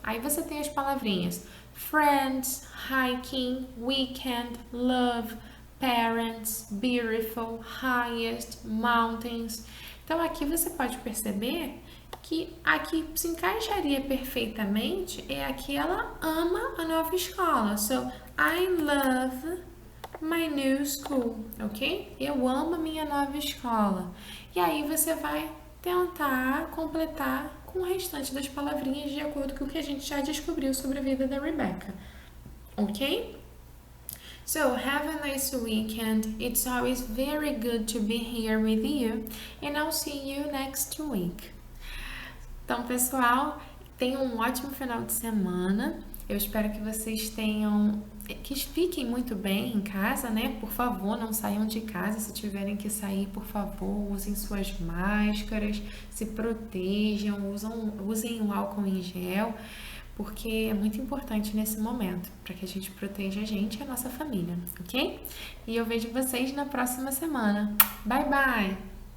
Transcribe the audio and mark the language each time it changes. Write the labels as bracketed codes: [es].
[pt] Aí você tem as palavrinhas friends, hiking, weekend, love, parents, beautiful, highest, mountains. Então aqui você pode perceber que aqui se encaixaria perfeitamente é aqui ela ama a nova escola. [en] So, I love my new school, ok? [pt] Eu amo a minha nova escola. E aí você vai tentar completar com o restante das palavrinhas de acordo com o que a gente já descobriu sobre a vida da Rebecca, ok? [en] So, have a nice weekend. It's always very good to be here with you, and I'll see you next week. [pt] Então, pessoal, tenham um ótimo final de semana. Eu espero que vocês que fiquem muito bem em casa, né? Por favor, não saiam de casa. Se tiverem que sair, por favor, usem suas máscaras, se protejam, usem o álcool em gel, porque é muito importante nesse momento, para que a gente proteja a gente e a nossa família, ok? E eu vejo vocês na próxima semana. Bye, bye!